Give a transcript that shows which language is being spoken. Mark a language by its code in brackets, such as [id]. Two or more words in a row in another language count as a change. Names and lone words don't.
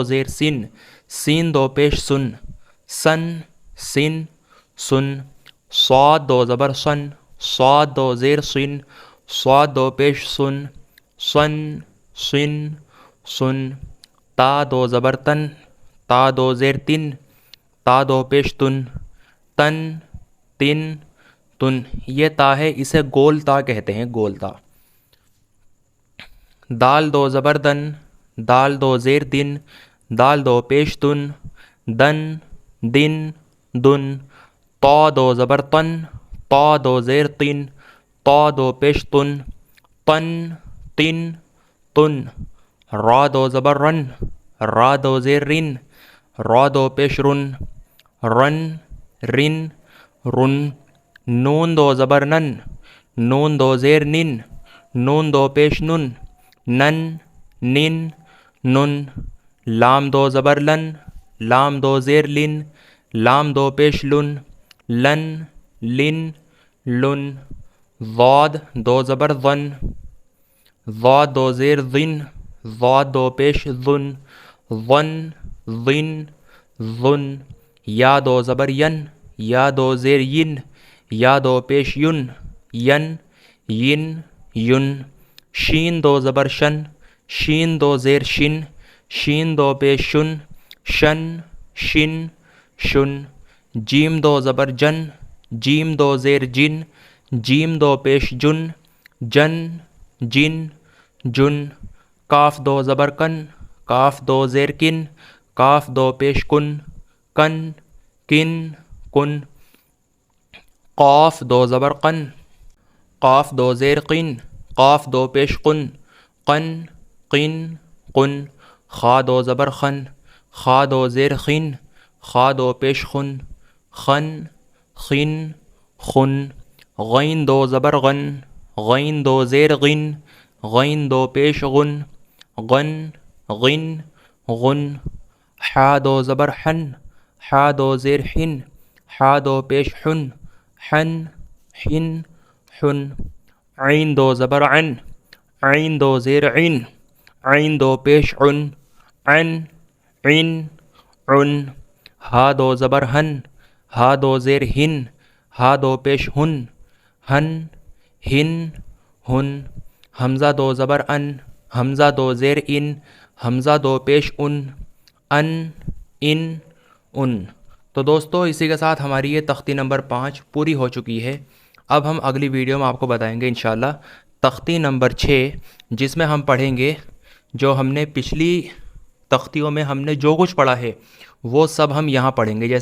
[ur] زیر سن، سین دو پیش سن، سن، سن، صاد دو زبر سن، صاد دو زیر سن، صاد دو پیش سن، سن، سن، تا دو زبر تن، تا دو زیر تن، تا دو پیش تن، تن، تن، یہ تا ہے، اسے گول تا کہتے ہیں، گول تا۔ دال دو زبر دن، دال دو زیر دن، دال دو پیش دن، دن، دن، طا دو زبر تن، طا دو زیر تن، طا دو پیش تن، تن، تن، را دو زبر رن، را دو زیر رن، را دو پیش رن، رن، نون دو زبر نن، نون دو زیر نن، نون دو پیش نن، نن، لام دو زبر لن، لام دو زیر لن، لام دو پیش لن، لن، ضاد دو زبر ظن، ضاد دو زیر ظن، ضاد دو پیش ظن، ظن، یا دو زبر ین، یا دو زیر ین، یا دو پیش ین، ین، شین دو زبر شن، شین دو زیر شن، شین دو پیش شن، شن، شن، جیم دو زبر جن، جیم دو زیر جن، جیم دو پیش جن، جن، جن، جن، کاف دو زبر کن، کاف دو زیر کن، کاف دو پیش کن، کن، کن، کن، قاف دو زبر قن، قاف دو زیر قن، قاف دو پیش قن، قن، قن، قن، خا دو زبر خن، خا دو زیر خن، خا دو پیش خن، خن، خن، خن، غین دو زبر غن، غین دو زیر غن، غین دو پیش غن، غن، غن، غن، حا دو زبر حن، حا دو زیر حن، حا دو پیش حن، حن، حن، حن، عین دو زبر عن، عین دو زیر عن، عین دو پیش عن، عن، عن، عن، ہا دو زبر ہن، ہا دو زیر ہن، ہا دو پیش ہن، ہن، ہن، ہن، حمزہ دو زبر ان، حمزہ دو زیر ان، حمزہ دو پیش ان، ان، ان۔ تو دوستو اسی کے ساتھ ہماری یہ تختی نمبر 5 پوری ہو چکی ہے۔ اب ہم اگلی ویڈیو میں آپ کو بتائیں گے انشاءاللہ تختی نمبر 6، جس میں ہم پڑھیں گے جو ہم نے پچھلی تختیوں میں ہم نے جو کچھ پڑھا ہے وہ سب ہم یہاں پڑھیں گے۔